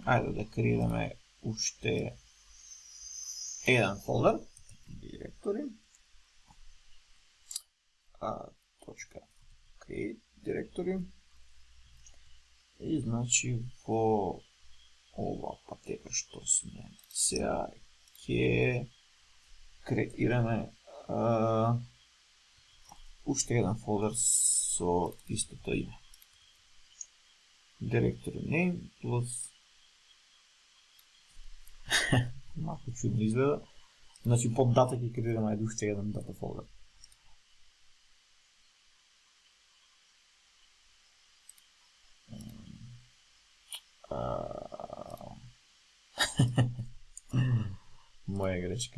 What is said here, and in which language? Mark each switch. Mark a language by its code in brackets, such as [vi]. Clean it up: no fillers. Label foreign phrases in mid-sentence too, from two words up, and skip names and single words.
[mk] Ајде да креираме уште еден фолдер, директори, .create директори, и значи во ова патека што сме сега ќе креираме уште еден фолдер со истото име. [en] Directory name plus [mk] малко чудно изгледа. Значи под дата ќе креираме уште еден дата фолдер. Моја грешка.